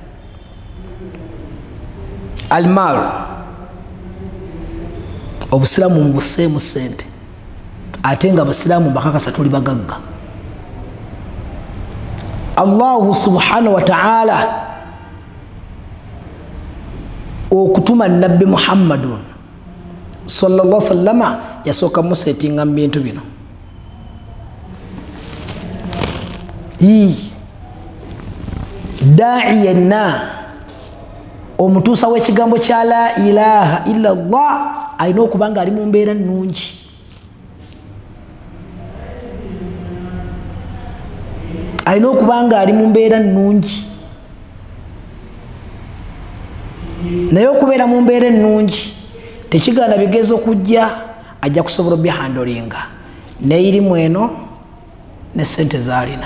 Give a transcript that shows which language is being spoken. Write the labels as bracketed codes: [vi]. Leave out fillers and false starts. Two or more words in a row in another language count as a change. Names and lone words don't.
[lg] Almal, obusiraamu mbuseemu ssente, ate nga abasiraamu bakakasa tuli bagagga. [ar] الله سبحانه وتعالى [lg] okutuma nabbi Muhammadun [ar] صلى الله عليه وسلم [lg] yasooka musetinga mu bintu bino. Da'iyanna, omutuusa w'ekigambo kya [ar] لا إله إلا الله, [lg] alina okuba nga ali mu mbeera nnungi. Alina okuba nga ali mu mbeera nnungi. Naye okubeera mu mbeera ennungi tekigaana bigezo kujja, ajja kusobola byahandolinga n'erimu eno ne ssente z'alina.